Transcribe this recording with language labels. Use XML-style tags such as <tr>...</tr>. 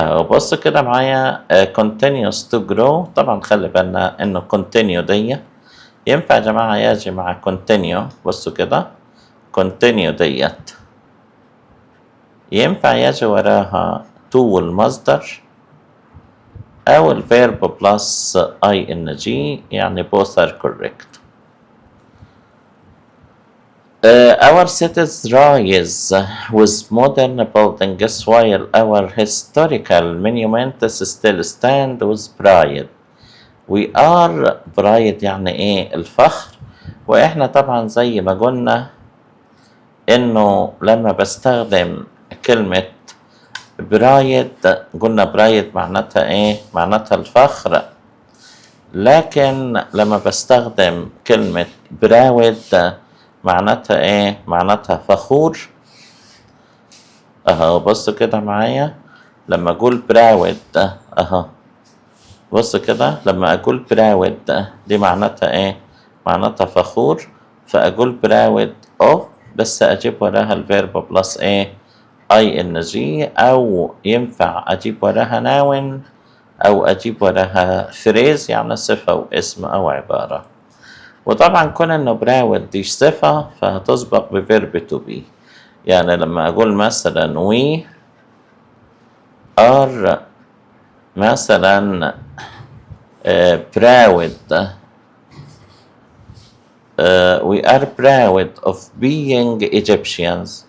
<ar>بصوا كده معايا continues to grow. طبعا خلي بالنا انه continue دي ينفع يا جماعة يجي مع continue. بصوا كده continue ديت ينفع يجي وراها to المصدر أو الفيرب plus ing يعني</ar> <en>both are correct. Our cities rise with modern buildings while our historical monuments still stand with pride.</en> <ar>We are pride يعني ايه؟ الفخر. واحنا طبعا زي ما قلنا انه لما بستخدم كلمة برايد قلنا برايد معناتها ايه؟ معناتها الفخر. لكن لما بستخدم كلمة براود معناتها ايه؟ معناتها فخور. بصوا كده معايا لما اقول براود بصوا كده لما اقول براود دي معناتها ايه؟ معناتها فخور. فاقول براود of بس أجيب وراها الفيرب بلس إيه ing، أو ينفع أجيب وراها noun أو أجيب وراها phrase يعني صفة واسم أو عبارة. وطبعا كون إنه براود دي صفة فهتسبق بفيرب to be. يعني لما أقول مثلا</ar> <en>we are</en> <ar>مثلا</ar> <en>proud we are proud of being Egyptians.</en>